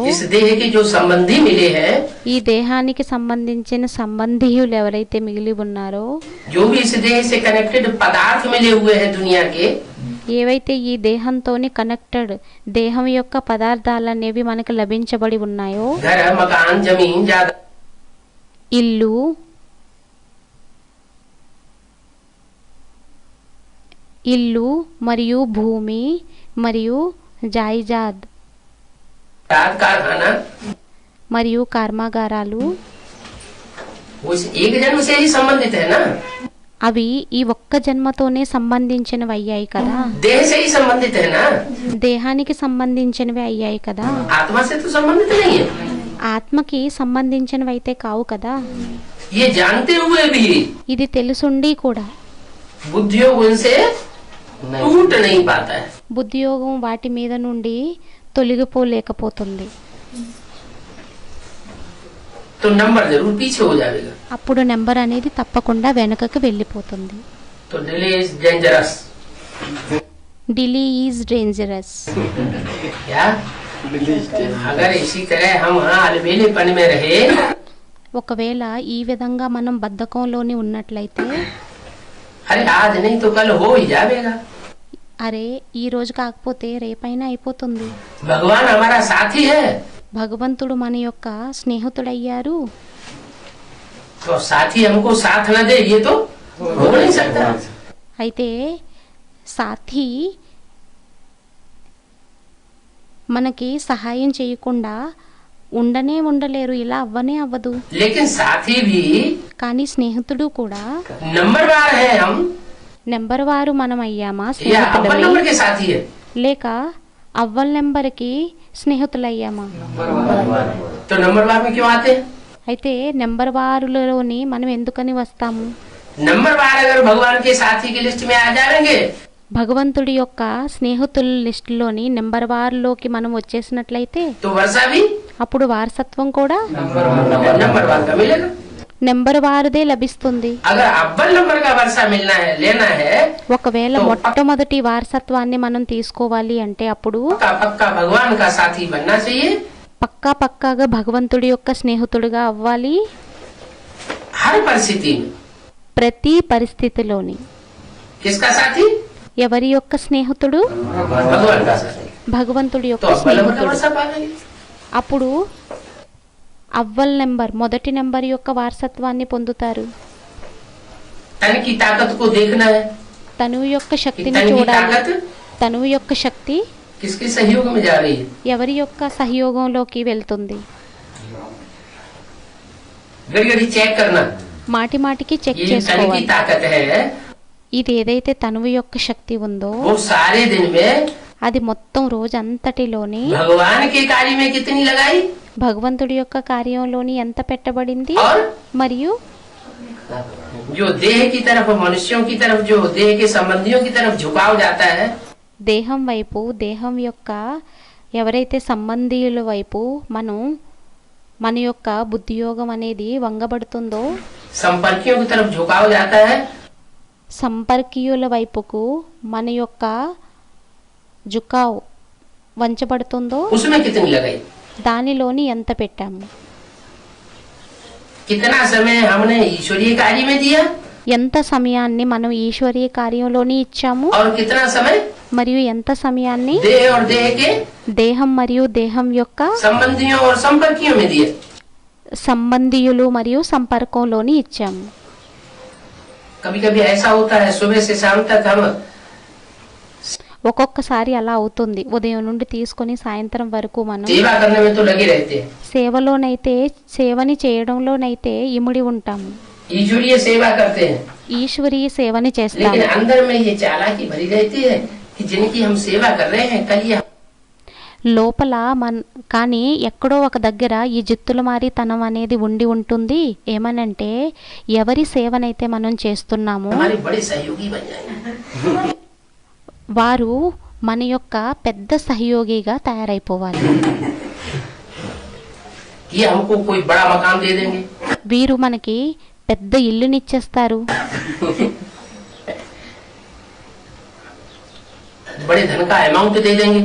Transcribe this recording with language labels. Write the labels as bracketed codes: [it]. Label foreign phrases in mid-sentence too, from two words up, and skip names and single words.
[hi] इस देह के जो संबंधी मिले हैं, [te] ఈ దేహానికి సంబంధించిన సంబంధీయులు ఎవరైతే మిగిలి ఉన్నారో, [hi] जो भी इस देह से कनेक्टेड पदार्थ मिले हुए हैं दुनिया के, [te] ఏవైతే ఈ దేహంతోని కనెక్టెడ్ దేహం యొక్క పదార్థాలు అనేవి మనకు లభించబడి ఉన్నాయో, [hi] घर मकान जमीन जायदाद [te] ఇల్లు మరియు భూమి మరియు జాయిజాద్ [hi] कारखाना, [te] మరియు కర్మాగారాలు [hi] वो इस एक जन्म से ही संबंधित है ना, [te] అవి ఈ ఒక్క జన్మతోనే సంబంధించినవి అయ్యాయి కదా, [hi] देह से ही संबंधित है ना, [te] దేహానికి సంబంధించినవి అయ్యాయి కదా, [hi] आत्मा से तो संबंधित नहीं है। [te] ఆత్మకి సంబంధించినవి అయితే కావు కదా. [hi] ये जानते हुए भी [te] ఇది తెలుసుండి కూడా [hi] बुद्धियों उनसे टूट नहीं पाता है। [te] బుద్ధియోగం వాటి మీద నుండి తొలగిపోలేకపోతుంది. [hi] तो नंबर जरूर पीछे हो जाएगा। [te] అప్పుడు నెంబర్ అనేది తప్పకుండా వెనకకు వెళ్ళిపోతుంది. [en] तो delay is dangerous. delay is dangerous. [hi] क्या अगर इसी तरह हम हाँ अलबेलेपन में रहे, [te] ఒకవేళ ఈ విధంగా మనం బద్ధకంలోని ఉన్నట్లయితే, [hi] अरे आज नहीं तो कल हो ही जाएगा। [te] అరే ఈ రోజు కాకపోతే రేపైనా అయిపోతుంది. [hi] भगवान हमारा साथी है, [te] భగవంతుడు మన యొక్క స్నేహితుడయ్యారు. [hi] तो साथी हमको साथ न दे ये तो हो नहीं सकता। [te] అయితే సాథి మనకి సహాయం చేయకుండా ఉండనే ఉండలేరు, ఇలా అవ్వనే అవ్వదు. [hi] लेकिन साथी भी [te] కానీ స్నేహితుడు కూడా [hi] नंबरवार है हम [te] నెంబర్ వారు మనం అయ్యామా [hi] या अव्वल [te] స్నేహితులమే, [hi] नंबर के साथी है। [te] లేక అవ్వల్ నెంబర్కి స్నేహితులయ్యామా? [hi] तो नंबरवार में क्यों आते हैं? [te] అయితే నెంబర్ వారులోని మనం ఎందుకని వస్తాము? [hi] नंबरवार अगर भगवान के साथी की लिस्ट में आ जाएंगे [te] భగవంతుడి యొక్క స్నేహితుల లిస్టులోని నెంబర్ వారులోకి మనం వచ్చేసినట్లయితే [hi] तो वर्षा भी [te] అప్పుడు వారసత్వం కూడా [hi] नंबरवार का मिलेगा। [te] నెంబర్ వారుదే లభిస్తుంది. [hi] अगर अव्वल नंबर का वर्षा मिलना है लेना है, [te] ఒకవేళ మొట్టమొదటి వారసత్వాన్ని మనం తీసుకోవాలి అంటే అప్పుడు [hi] पक्का पक्का भगवान का साथी बनना चाहिए। [te] పక్కాగా భగవంతుడి యొక్క స్నేహితుడిగా అవ్వాలి. [hi] हर परिस्थिति में [te] ప్రతి పరిస్థితిలోని [hi] किसका साथी? [te] ఎవరి యొక్క స్నేహితుడు? [hi] भगवान का साथी। [te] భగవంతుడి [hi] तो [te] యొక్క [hi] अव्वल नंबर का [te] స్నేహితుడు. [hi] वर्षा पाएंगे। [te] అప్పుడు అవ్వల్ నెంబర్ మొదటి నెంబర్ యొక్క వారసత్వాన్ని పొందుతారు. [hi] तन की ताकत को देखना है [te] తనువు యొక్క [hi] कि [te] శక్తిని [hi] तन की [te] చూడాలి. [hi] ताकत [te] తనువు యొక్క శక్తి [hi] किसके सहयोग में जा रही है। [te] ఎవరి యొక్క సహయోగంలోకి వెళ్తుంది? [hi] घड़ी घड़ी चेक करना, [te] మాటి మాటికి చెక్ [hi] ये तन की [te] చేసుకోవాలి. [hi] ताकत है [te] ఇది ఏదైతే తనువు యొక్క శక్తి ఉందో [hi] वो सारे दिन में [te] అది మొత్తం రోజంతటిలోని [hi] भगवान के कार्य में कितनी लगाई [te] భగవంతుడి యొక్క కార్యంలోని ఎంత పెట్టబడింది, [hi] और [te] మరియు [hi] जो देह की तरफ मनुष्यों की तरफ जो देह के संबंधियों की तरफ झुकाव जाता है, [te] దేహం వైపు దేహం యొక్క ఎవరైతే సంబంధీయుల వైపు మన యొక్క బుద్ధియోగం అనేది వంగబడుతుందో, [hi] संपर्कियों की तरफ झुकाव जाता है, [te] సంపర్కీయుల వైపుకు మన యొక్క జుకావ్ వంచబడుతుందో [hi] उसमें कितनी लगाई, [te] దానిలోని ఎంత పెట్టాము, [hi] कितना समय हमने ईश्वरीय कार्य में दिया [te] ఎంత సమయాన్ని మనం ఈశ్వరీయ కార్యంలోని ఇచ్చాము, [hi] और कितना समय [te] మరియు ఎంత సమయాన్ని [hi] देह और देह के [te] దేహం మరియు దేహం యొక్క [hi] संबंधियों और संपर्कियों में दिया। [te] సంబంధీయులు మరియు సంపర్కంలోని ఇచ్చాము. [hi] कभी कभी ऐसा होता है सुबह से शाम तक हम [te] ఒక్కొక్కసారి అలా అవుతుంది. ఉదయం నుండి తీసుకొని సాయంత్రం వరకు మనం [hi] सेवा करने में तो लगे रहते हैं, [te] సేవలోనైతే సేవని చేయడంలోనైతే ఇముడి ఉంటాము, [hi] ईश्वरीय सेवा करते हैं, [te] ఈశ్వరీయ సేవని [hi] लेकिन [te] చేస్తాము. [hi] अंदर में ये चालाकी भरी रहती है कि जिनकी हम सेवा कर रहे हैं कल ये [te] లోపల కానీ ఎక్కడో ఒక దగ్గర ఈ జిత్తుల మారితనం అనేది ఉండి ఉంటుంది. ఏమనంటే ఎవరి సేవనైతే మనం చేస్తున్నామో [hi] हमारे बड़े सहयोगी बन जाएंगे। [te] వారు మన యొక్క పెద్ద సహయోగిగా తయారైపోవాలి. [hi] ये हमको कोई बड़ा मकान दे देंगे, [te] వీరు మనకి పెద్ద ఇల్లునిచ్చేస్తారు, [hi] बड़े धन का अमाउंट दे देंगे,